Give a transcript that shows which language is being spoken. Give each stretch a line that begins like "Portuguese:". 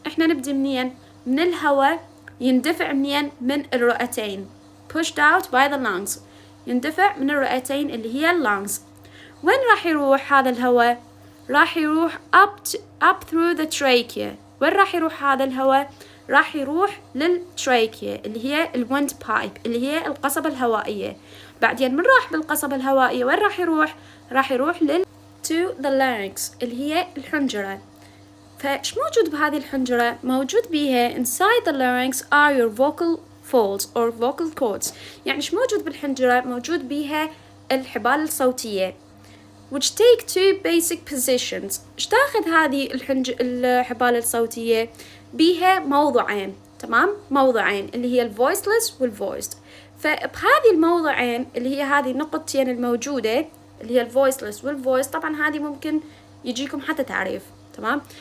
Arabic: احنا نبدي منين؟ من الهواء يندفع منين؟ من الرئتين.
English: pushed out by the lungs
Arabic: يندفع من الرئتين اللي هي
English: lungs.
Arabic: وين راح يروح هذا الهواء؟ راح يروح
English: up through the trachea.
Arabic: وين راح يروح هذا الهواء؟ راح يروح للتراكيا اللي هي الويند بايب اللي هي القصبة الهوائية. بعدين من راح بالقصبة الهوائية وين راح يروح؟ راح يروح
English: to the larynx
Arabic: اللي هي الحنجرة. فايش موجود بهذه الحنجرة؟ موجود بيها
English: inside the larynx are your vocal folds or vocal cords.
Arabic: يعني ايش موجود بالحنجرة؟ موجود بيها الحبال الصوتية
English: which take two basic positions.
Arabic: ايش تاخذ هذه الحبال الصوتية؟ بيها موضعين. تمام؟ موضعين اللي هي الفويسلس والفويسد. فبهذه الموضعين اللي هي هذه النقطتين الموجودة اللي هي الفويسلس والفويس، طبعا هذه ممكن يجيكم حتى تعريف. تمام.